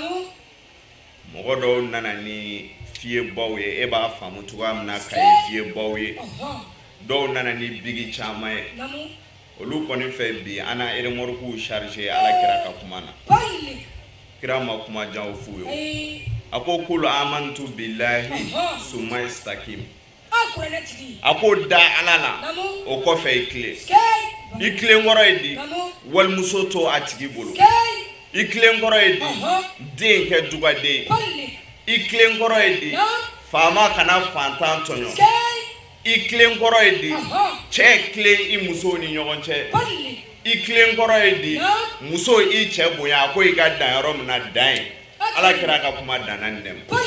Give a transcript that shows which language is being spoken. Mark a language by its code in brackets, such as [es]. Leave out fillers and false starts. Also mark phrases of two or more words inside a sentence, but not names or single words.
[bm] mɔgɔ dɔw nana ni fiyebaw ye e b'a faamu cogoya min na ka ye fiyebaw ye dɔw nana ni bigi caman ye olu kɔni fɛ bi an na eremɔrukuw charger Ala kira ka kuma na kira ma kuma jan f'u ye a ko [ar] قل آمنت بالله ثم استقم [bm] a ko da Ala la o kɔfɛ i tilen kɔrɔ ye di walimuso to a tigi bolo i tilen kɔrɔ ye di den kɛ dugaden i tilen kɔrɔ ye di faama kana fantan tɔɲɔ i tilen kɔrɔ ye di cɛ tilen i musow ni ɲɔgɔn cɛ i tilen kɔrɔ ye di muso i cɛ bonya a ko i ka dan yɔrɔ min na dan ye Ala kira ka kuma danna nin de